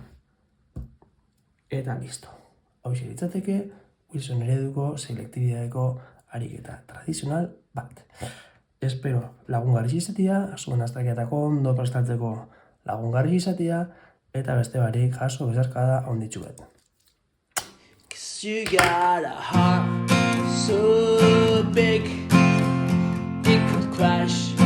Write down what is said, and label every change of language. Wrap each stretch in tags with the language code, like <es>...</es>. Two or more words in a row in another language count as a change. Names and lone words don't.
<eu>Eta listo. Hau litzateke Wilson ereduko selektibidadeko ariketa tradizional bat. Espero lagungarri izatea, zuen azterketako ondo prestatzeko lagungarri izatea, eta beste barik jaso bezarkada onditxuet.</eu> <en>'Cause you got a heart so big it could crash.</en>